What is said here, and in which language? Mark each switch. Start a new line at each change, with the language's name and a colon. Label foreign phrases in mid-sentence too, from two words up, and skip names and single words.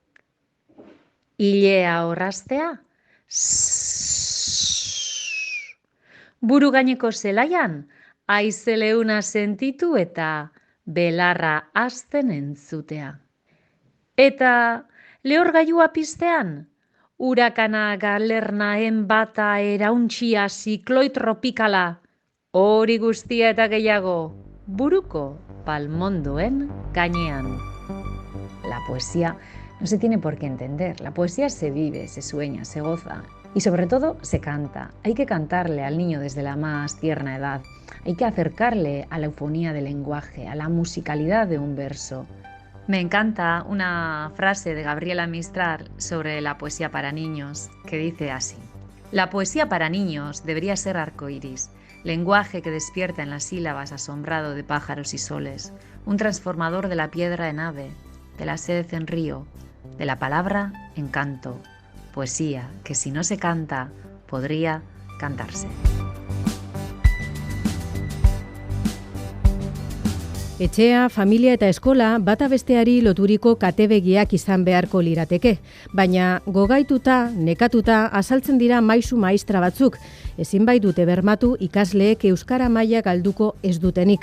Basque: Ilea orraztea, buru gaineko zelaian, haizeleuna sentitu eta belarra hasten entzutea. Eta lehorgailua piztean, urakana galernaen bata erauntxia zikloi tropikala, hori guztia eta gehiago, buruko palmondoen gainean.
Spanish: La poesía no se tiene por qué entender. La poesía se vive, se sueña, se goza y sobre todo se canta. Hay que cantarle al niño desde la más tierna edad. Hay que acercarle a la eufonía del lenguaje, a la musicalidad de un verso. Me encanta una frase de Gabriela Mistral sobre la poesía para niños que dice así: la poesía para niños debería ser arcoíris, lenguaje que despierta en las sílabas asombrado de pájaros y soles, un transformador de la piedra en ave, de la sed en río, de la palabra en canto, poesía que si no se canta, podría cantarse.
Basque: Etxea, familia eta eskola bata besteari loturiko katebegiak izan beharko lirateke, baina gogaituta, nekatuta azaltzen dira maisu maistra batzuk, ezin bai dute bermatu ikasleek euskara maila galduko ez dutenik.